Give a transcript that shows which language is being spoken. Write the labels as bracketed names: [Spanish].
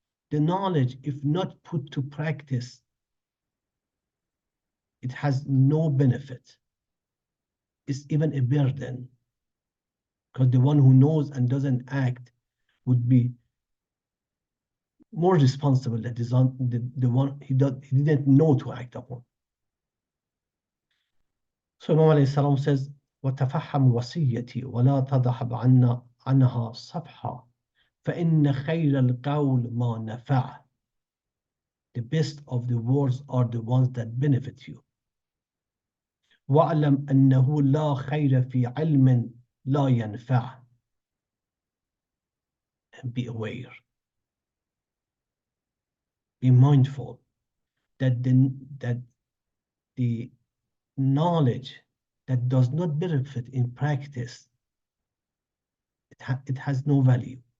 [English] The knowledge, if not put to practice, it has no benefit. It's even a burden, because the one who knows and doesn't act would be more responsible than the one he didn't know to act upon. So Imam alayhi salam says, [Arabic] وَتَفَحَّمْ وَصِيَّتِي وَلَا تَضَحَبْ عَنَهَا صَفْحًا فَإِنَّ خَيْرَ الْقَوْلِ مَا نَفَعَ. [English] The best of the words are the ones that benefit you. [Arabic] وَاعْلَمْ أَنَّهُ لَا خَيْرَ فِي عِلْمٍ لَا يَنْفَعُ. [English] And be aware, be mindful that the knowledge that does not benefit in practice, it has no value.